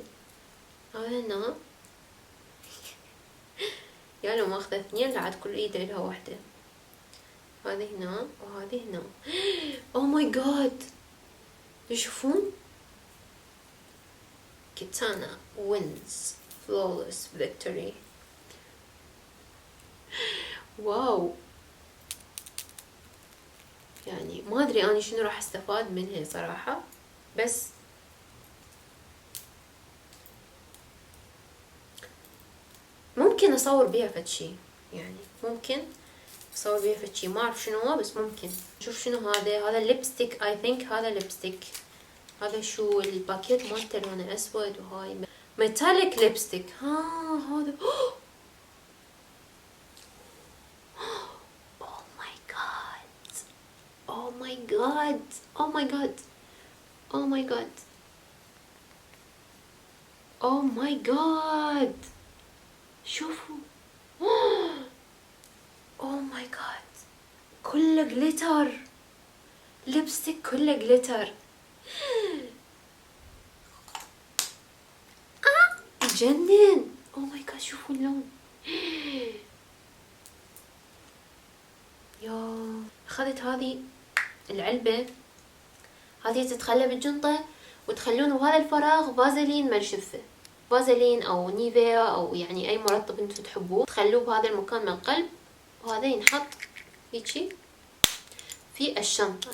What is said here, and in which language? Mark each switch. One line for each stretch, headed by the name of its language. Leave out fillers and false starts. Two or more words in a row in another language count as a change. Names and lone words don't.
Arabic: هذا هنا. يا لو ما اخذ اثنين لعد كل ايد لها واحدة. هذه هنا وهذه هنا.
English: oh my god,
Arabic: تشوفون؟
English: كيتانا wins flawless victory.
Arabic: واو، يعني ما ادري اني شنو راح استفاد منها صراحة، بس ممكن اصور بيها فد شي، يعني ممكن اصور بيها فد شي، ما اعرف شنو هو بس ممكن. شوف شنو هذا ليبستيك،
English: I think
Arabic: هذا ليبستيك. هذا شو الباكيت مالته لونه اسود، وهاي
English: metallic lipstick. ها هذا oh my god oh my god oh my god oh my god شوفوا. oh my god،
Arabic: كله جليتر، ليبستيك كله جليتر. جنن.
English: oh my god،
Arabic: شوفوا اللون. يا اخذت هذه العلبة، هذه تتخلى بالجنطة وتخلون بهذا الفراغ فازلين ملشفة، فازلين او نيفيا او يعني اي مرطب انتو تحبوه، تخلوه بهذا المكان من القلب، وهذا ينحط هيجي في الشنطة.